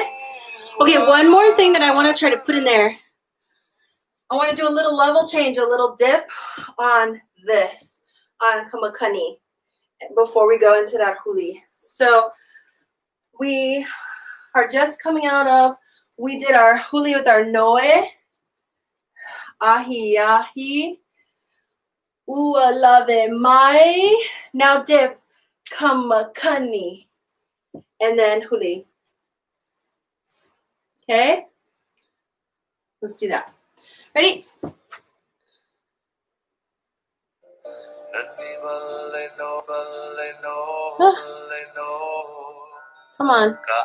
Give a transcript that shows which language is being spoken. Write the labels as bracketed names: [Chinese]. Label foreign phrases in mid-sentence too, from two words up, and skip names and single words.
[English] Okay, one more thing that I want to try to put in there. I want to do a little level change, a little dip on this, on kamakani, before we go into that huli. So we are just coming out of, we did our huli with our noe, [Hawaiian] ahi ahi, ua lave mai. [English] Now dip, kamakani, and then huli. Okay? Let's do that. Ready? Come on.